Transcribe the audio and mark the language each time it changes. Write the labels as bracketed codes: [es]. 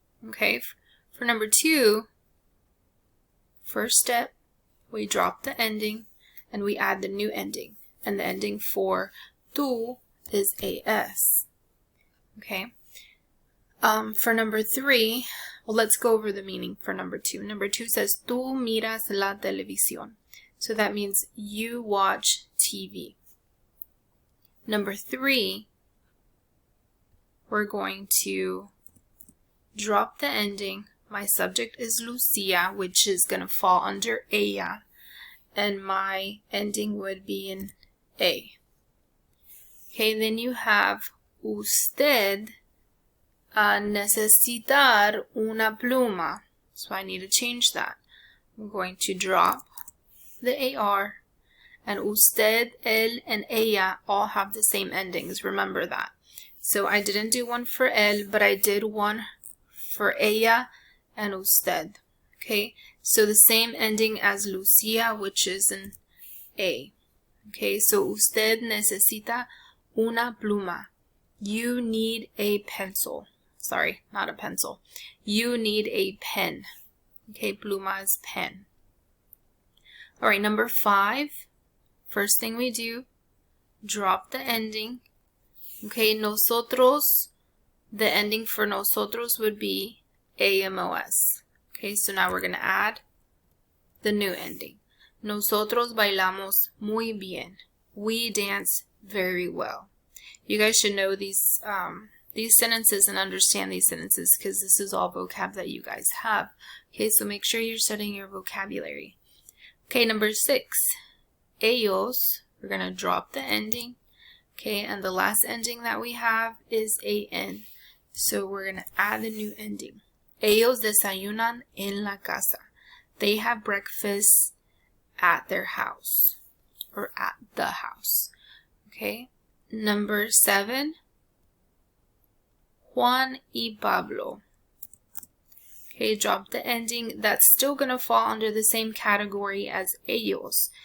[en] Okay, for number 2, first step, we drop the ending and we add the new ending. And the ending for tú is AS. Okay. For number 3, well, let's go over the meaning for number 2. Number 2 says, [es] tú miras la televisión. [en] So that means you watch TV. Number 3, we're going to drop the ending. My subject is Lucia, which is going to fall under ella. And my ending would be in A. Okay, then you have [es] usted necesitar una pluma. [en] So I need to change that. I'm going to drop the AR, and usted, él, and ella all have the same endings. Remember that. So I didn't do one for él, but I did one for ella and usted. Okay, so the same ending as Lucia, which is an A. Okay, so [es] usted necesita una pluma. [en] You need a pencil. Sorry, not a pencil. You need a pen. Okay, pluma is pen. Alright, number 5. First thing we do, drop the ending. Okay, nosotros, the ending for nosotros would be AMOS. Okay, so now we're going to add the new ending. [es] Nosotros bailamos muy bien. [en] We dance very well. You guys should know these sentences and understand these sentences because this is all vocab that you guys have. Okay, so make sure you're studying your vocabulary. Okay, number 6. Ellos, we're going to drop the ending. Okay, and the last ending that we have is AN. So we're going to add the new ending. [es] Ellos desayunan en la casa. [en] They have breakfast at their house or at the house. Okay. Number 7. Juan y Pablo. Okay, drop the ending. That's still going to fall under the same category as ellos.